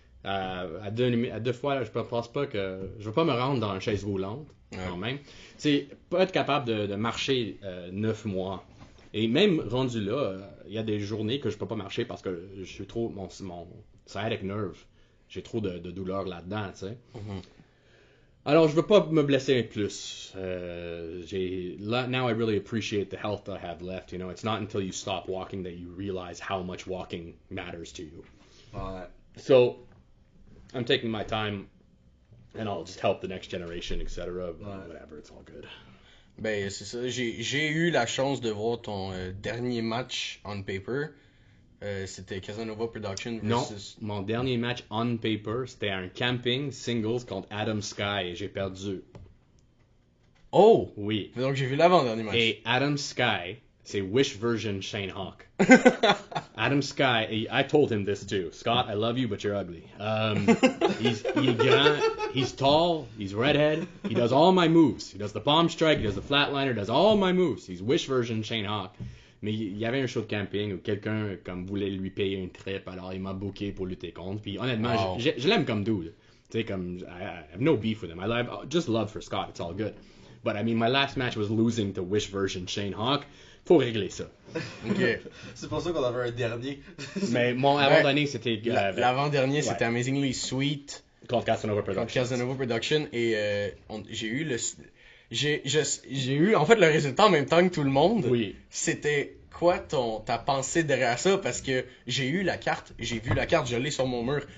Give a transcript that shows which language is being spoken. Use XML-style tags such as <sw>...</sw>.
<fr>À deux fois, là, je pense pas que. Je veux pas me rendre dans une chaise roulante, quand même. C'est pas être capable de marcher 9 mois. Et même rendu là, il y a des journées que je peux pas marcher parce que je suis trop. Mon</fr> <en>sciatic nerve.</en> <fr>J'ai trop de douleur là-dedans, tu sais. Alors, je veux pas me blesser plus.</fr> <en>Now I really appreciate the health I have left. You know, it's not until you stop walking that you realize how much walking matters to you.</en> <fr>Ouais.</fr> <en>So, I'm taking my time, and I'll just help the next generation, etc. Whatever, it's all good.</en> <fr>Ben, c'est ça. J'ai eu la chance de voir ton dernier match</fr> <en>on paper.</en> <fr>C'était Casanova Production Non, versus. mon dernier match</fr> <en>on paper,</en> <fr>c'était un camping singles contre Adam Sky et j'ai perdu. Oh! Oui. Donc j'ai vu l'avant-dernier match. Et Adam Sky c'est Wish version Shane Hawk.</fr> <en>Adam Sky, I told him this too. Scott, I love you, but you're ugly.</en> <fr>Il est grand,</fr> <en>he's tall, he's redhead, he does all my moves. He does the bomb strike, he does the flatliner, does all my moves. He's Wish version Shane Hawk.</en> <fr>Mais il y avait un show de camping où quelqu'un comme voulait lui payer une trip, alors il m'a booké pour lutter contre. Puis honnêtement, je l'aime comme dude. Tu sais, comme,</fr> <en>I have no beef with him. Just love for Scott, it's all good. But I mean, my last match was losing to Wish version Shane Hawk.</en> <fr>Faut régler ça. Ok. C'est pour ça qu'on avait un dernier. Mais mon avant-dernier, c'était... L'avant-dernier, c'était Amazingly Sweet. Contre Casanova Productions. Contre Casanova Productions. Et j'ai eu le... J'ai eu, en fait, le résultat en même temps que tout le monde. Oui. C'était quoi ta pensée derrière ça? Parce que j'ai eu la carte, j'ai vu la carte, je l'ai sur mon mur.</fr>